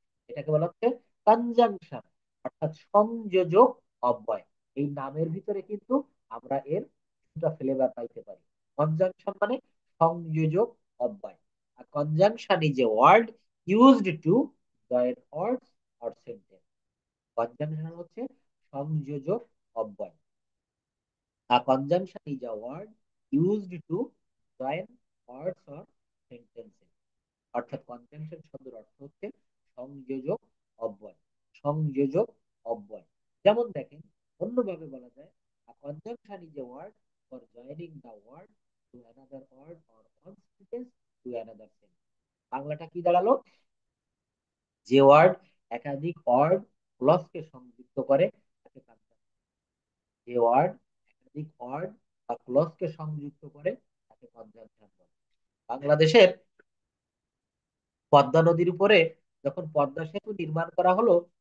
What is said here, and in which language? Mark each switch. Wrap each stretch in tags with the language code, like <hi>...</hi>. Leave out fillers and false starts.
<bn>এটাকে বলা হচ্ছে কনজাংশন, অর্থাৎ সংযোজক অব্যয়। এই নামের ভিতরে কিন্তু আমরা এর দুটা ফ্লেভার পাইতে পারি।</bn> <en>conjunction</en> <bn>মানে সংযোজক অব্যয়। আর</bn> <en>Conjunction is a word used to join words or sentence.</en> <bn>Conjunction হচ্ছে সংযোজক অব্যয়।</bn> <en>A conjunction is a word used to join words or sentences.</en> <bn>অর্থাৎ কনজাংশন শব্দের অর্থ হচ্ছে সংযোজক অব্যয়। সংযোজক অব্যয়। যেমন দেখেন অন্যভাবে বলা যায়,</bn> <en>a conjunction is a word for joining the word to another word or one sentence to another sentence.</en> <bn>বাংলাটা কি দাঁড়ালো? যে ওয়ার্ড একাধিক ওয়ার্ড ক্লজকে সংযুক্ত করে তাকে conjunction। যে ওয়ার্ড একাধিক ওয়ার্ড বা ক্লজকে সংযুক্ত করে তাকে কনজাংশন বলে। বাংলাদেশের পদ্মা নদীর উপরে যখন পদ্মা সেতু নির্মাণ করা হলো,</bn>